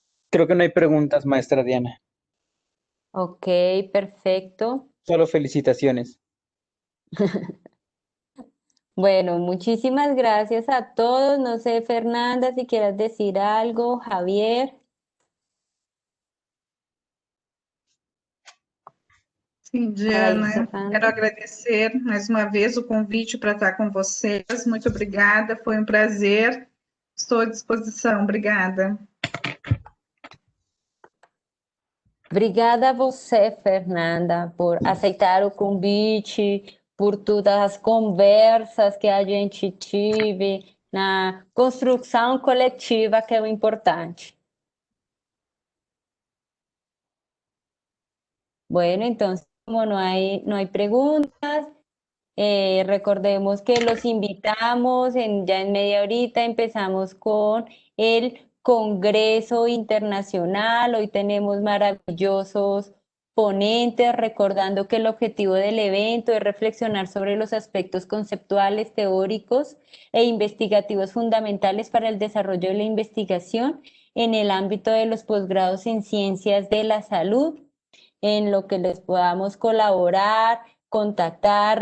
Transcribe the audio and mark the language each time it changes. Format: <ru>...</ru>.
<es>Creo que no hay preguntas, maestra Diana. Ok, perfecto. Solo felicitaciones. Bueno, muchísimas gracias a todos. No sé, Fernanda, si quieras decir algo, Javier.</es> <pt>Sim, Diana, quero agradecer mais uma vez o convite para estar com vocês. Muito obrigada, foi um prazer. Estou à disposição. Obrigada. Obrigada a você, Fernanda, por aceitar o convite, por todas as conversas que a gente tive na construção coletiva, que é o importante.</pt> <es>Bueno, entonces, como no hay preguntas, recordemos que los invitamos, ya en media horita empezamos con el Congreso Internacional. Hoy tenemos maravillosos ponentes, recordando que el objetivo del evento es reflexionar sobre los aspectos conceptuales, teóricos e investigativos fundamentales para el desarrollo de la investigación en el ámbito de los posgrados en ciencias de la salud, en lo que les podamos colaborar, contactar.</es>